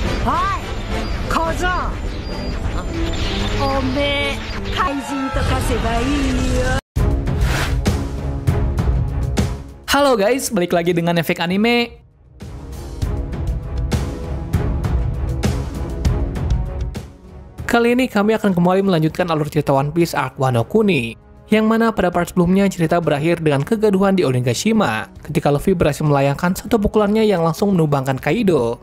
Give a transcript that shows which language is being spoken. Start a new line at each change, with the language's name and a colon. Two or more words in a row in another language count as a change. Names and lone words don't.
Japanese: おい、小僧。おめえ、怪人と化せばいいよ。
Indonesian: Halo guys, balik lagi dengan Efek Anime. Kali ini kami akan kembali melanjutkan alur cerita One Piece Arc Wano Kuni, yang mana pada part sebelumnya cerita berakhir dengan kegaduhan di Onigashima ketika Luffy berhasil melayangkan satu pukulannya yang langsung menumbangkan Kaido.